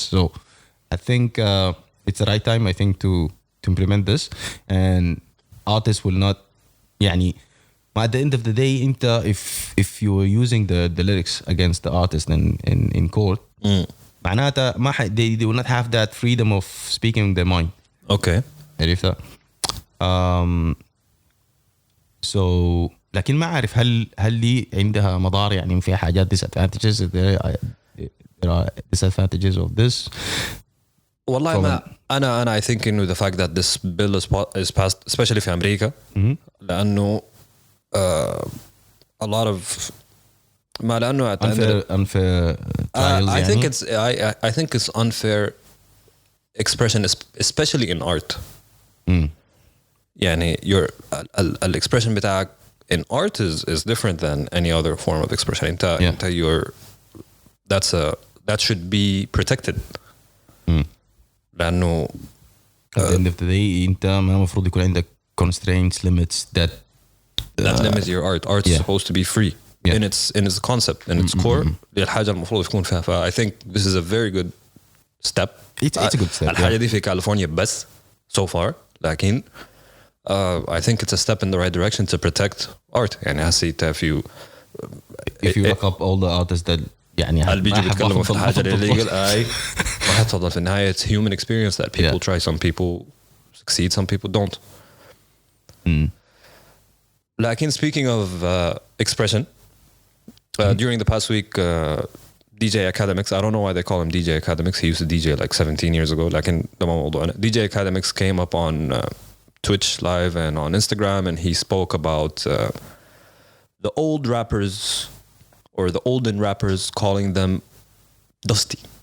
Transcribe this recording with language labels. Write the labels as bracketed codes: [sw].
[en] So I think it's the right time. I think to implement this, and artists will not. يعني at the end of the day, if you are using the lyrics against the artist in court. معناتها they will not have that freedom of speaking their mind. Okay. [ar] عرفت؟ so لكن ما أعرف هل لي عندها مضار يعني فيها حاجات disadvantages. [en] There are disadvantages of this. [ar] والله ما أنا [en] I think إنه the fact that this bill is passed especially [ar] في أمريكا لأنه [en] a lot of ما لأنه unfair trials I think it's I think it's unfair expression especially in art. يعني your expression بتاعك in art is different than any other form of expression. انت your that should be protected. [ar] لأنه [en] at the end of the day [ar] انت ما المفروض يكون عندك [en] constraints limits that limits your art. Art is supposed to be free in its concept in its core. [ar] الحاجة المفروض يكون فيها. [en] I think this is a very good step. It's a good step. [ar] الحاجة دي في كاليفورنيا بس [en] so far. لكن I think it's a step in the right direction to protect art. [ar] يعني حسيت [en] if you look up all the artists that يعني [ar] اللي بيجي بيتكلموا في الحاجة اللي ما حتفضل في النهاية [en] it's human experience that people try. Some people succeed, some people don't. لكن speaking of expression, during the past week, DJ Akademiks, I don't know why they call him DJ Akademiks. He used to DJ like 17 years ago. [ar] لكن ده ما موضوعنا. [en] DJ Akademiks came up on Twitch live and on Instagram, and he spoke about the old rappers or the olden rappers, calling them dusty.